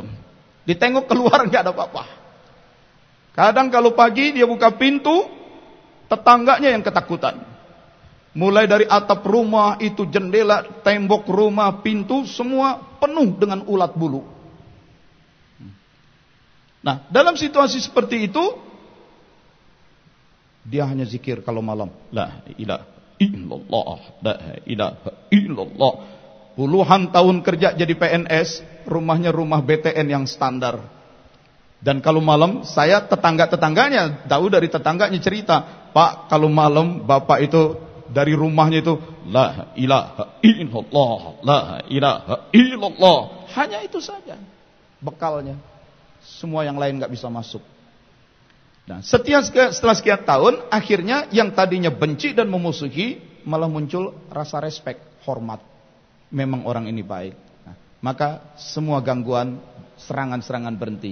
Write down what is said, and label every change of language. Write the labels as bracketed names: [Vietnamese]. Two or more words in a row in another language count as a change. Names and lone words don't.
[Indonesian] Ditengok keluar nggak ada apa-apa. Kadang kalau pagi dia buka pintu, tetangganya yang ketakutan. Mulai dari atap rumah, itu jendela, tembok rumah, pintu, semua penuh dengan ulat bulu. Nah, dalam situasi seperti itu, dia hanya zikir kalau malam. [Arabic] لا إله إلا الله، لا إله إلا الله. [Indonesian] Puluhan tahun kerja jadi PNS, rumahnya rumah BTN yang standar. Dan kalau malam, saya tetangga-tetangganya, tahu dari tetangganya cerita, Pak, kalau malam bapak itu dari rumahnya itu [Arabic] لا إله إلا الله، لا إله إلا الله. [Indonesian] Hanya itu saja bekalnya. Semua yang lain nggak bisa masuk. Nah, setelah sekian tahun, akhirnya yang tadinya benci dan memusuhi malah muncul rasa respek, hormat. Memang orang ini baik. Nah, maka semua gangguan, serangan-serangan berhenti.